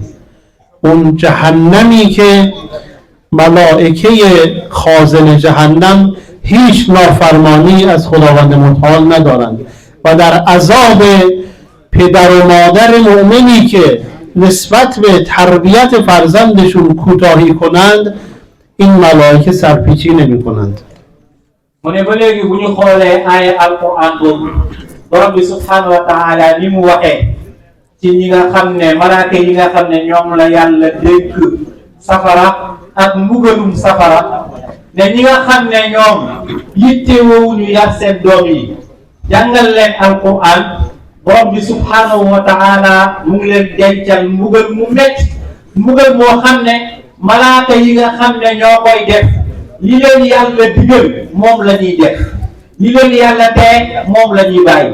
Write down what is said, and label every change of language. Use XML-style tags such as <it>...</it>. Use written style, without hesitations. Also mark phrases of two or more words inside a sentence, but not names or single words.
<fa>اون جهنمی که ملائکه خازن جهنم هیچ نافرمانی از خداوند متعال ندارند و در عذاب پدر و مادر مؤمنی که نسبت به تربیت فرزندشون کوتاهی کنند این ملائکه سرپیچی نمی کنند.</fa> <wo>mu ne ba léegi bu ñu xoolee aaya alquran boobu borom bi</wo> <ar>سبحانه وتعالى</ar> <wo>ni mu waxee ci ñi nga xam ne malaaka yi nga xam ne ñoom la yàlla dénk safara ak mbugalum safara ne ñi nga xam ne ñoom yittewoowuñu yar seen doom yi jàngal leen alquran borom bi</wo> <ar>سبحانه وتعالى</ar> <wo>mu ngi leen dencal mbugal mu metti mbugal moo xam ne malaaka yi nga xam ne ñoo koy def li leen yàlla digal moom la ñuy def li leen yàlla tee moom la ñuy bàyyi.</wo>